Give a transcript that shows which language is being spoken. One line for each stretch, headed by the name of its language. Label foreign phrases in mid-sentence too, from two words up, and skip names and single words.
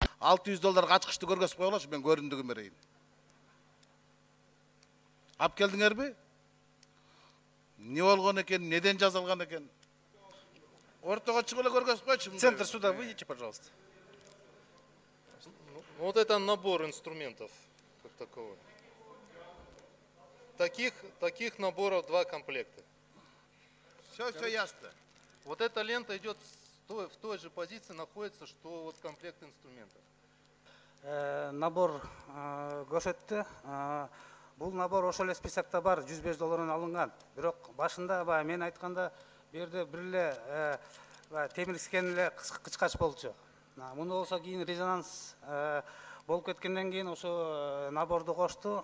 Kyrgyz: $600 ачкычты көргөзүп койгулачы, мен көрүндүгүн берейин. Ап келдиңерби? Не болгон экен, неден жазылган экен? Ортого чыгып эле көргөзүп койчу.
Russian: Центр суда выйдите, пожалуйста. Вот это набор инструментов, как таковой. Таких наборов 2 комплекта. Все ясно. Вот эта лента идет в той же позиции, находится, что вот комплект инструментов.
Kyrgyz: Набор көрсөттү. Бул набор ошол эле списокто бар, $105 алынган. Бирок башында мен айтканда берде бир эле темирскен эле кычкач болчу. Муну болсо кийин резонанс болуп кеткенден кийин ошо наборду кошту.